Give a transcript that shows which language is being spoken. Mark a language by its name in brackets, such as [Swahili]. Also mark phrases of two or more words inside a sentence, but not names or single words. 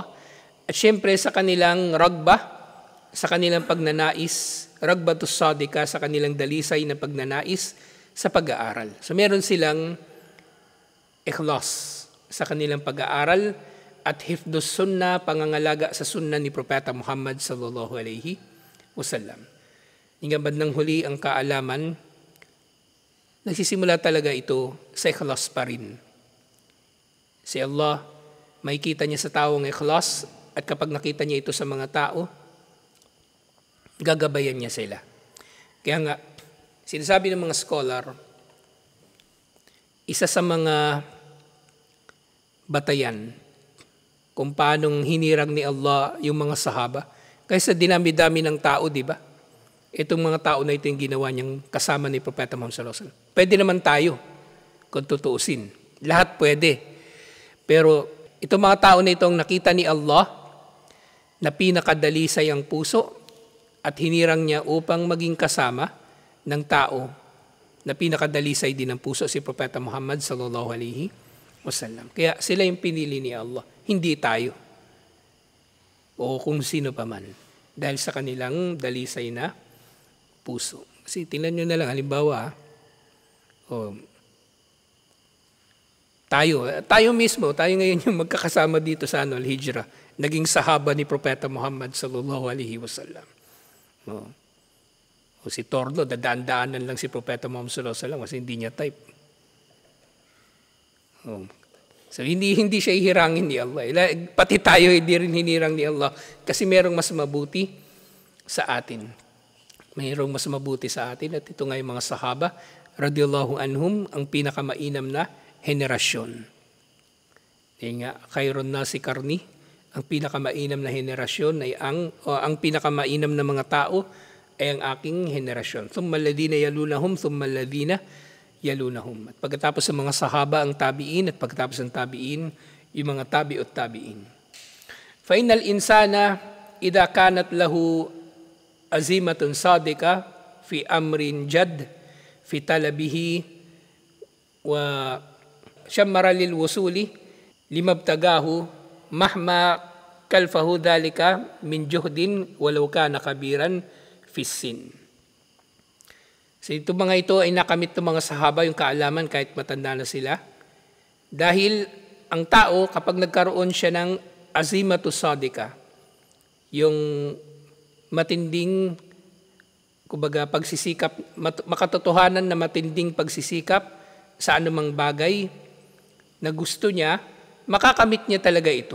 [Filipino] At syempre sa kanilang ragba, sa kanilang pagnanais, [Arabic] رغبة صادقة, [Filipino] sa kanilang dalisay na pagnanais sa pag-aaral. So meron silang ikhlas sa kanilang pag-aaral at [Arabic] حفظ السنة, [Filipino] pangangalaga sa sunnah ni Propeta Muhammad [Arabic] صلى الله عليه وسلم. [Filipino] Hinggang bandang huli ang kaalaman, nagsisimula talaga ito sa ikhlas pa rin. Si Allah, makikita niya sa tao ang ikhlas at kapag nakita niya ito sa mga tao, gagabayan niya sila. Kaya nga, sinasabi ng mga scholar, isa sa mga batayan kung paanong hinirang ni Allah yung mga sahaba, kaysa dinami-dami ng tao, di ba? Itong mga tao na ito yung ginawa niyang kasama ni Propeta Muhammad [Arabic] صلى الله عليه وسلم. [Filipino] Pwede naman tayo kung tutuusin. Lahat pwede. Pero itong mga tao na itong nakita ni Allah na pinakadalisay ang puso at hinirang niya upang maging kasama ng tao na pinakadalisay din ang puso, si Propeta Muhammad [Arabic] صلى الله عليه وسلم. [Filipino] Kaya sila yung pinili ni Allah, hindi tayo o kung sino pa man dahil sa kanilang dalisay na puso. Kasi tingnan nyo na lang, halimbawa, tayo mismo, tayo ngayon yung magkakasama dito sa Al-Hijrah, naging sahaba ni Propeta Muhammad [Arabic] صلى الله عليه وسلم. [Filipino] O si Torno, dadaan-daanan lang si Propeta Muhammad [Arabic] صلى الله عليه وسلم [Filipino] kasi hindi niya type. So hindi siya ihirangin ni Allah. Pati tayo hindi rin hinirang ni Allah kasi merong mas mabuti sa atin. Mayroong mas mabuti sa atin at ito nga yung mga sahaba [Arabic] رضي الله عنهم, [Filipino] ang pinakamainam na henerasyon. Yung nga, [Arabic] خير الناس قرني, [Filipino] ang pinakamainam na henerasyon ay ang pinakamainam na mga tao ay ang aking henerasyon. [Arabic] ثم الذين يلونهم، ثم الذين يلونهم. [Filipino] At pagkatapos ng mga sahaba ang tabi'in, at pagkatapos ng tabi'in, yung mga [Arabic] تابعو التابعين. فإن الإنسان إذا كانت له عزيمة صادقة في أمر جد في طلبه وشمر للوصول لمبتغاه مهما كلفه ذلك من جهد ولو كان كبيرا في السن. [Filipino] So ito mga ito ay nakamit ng mga sahaba yung kaalaman kahit matanda na sila. Dahil ang tao kapag nagkaroon siya ng [Arabic] عزيمة صادقة, [Filipino] yung matinding, kumbaga, pagsisikap, makatotohanan na matinding pagsisikap sa anumang bagay na gusto niya, makakamit niya talaga ito.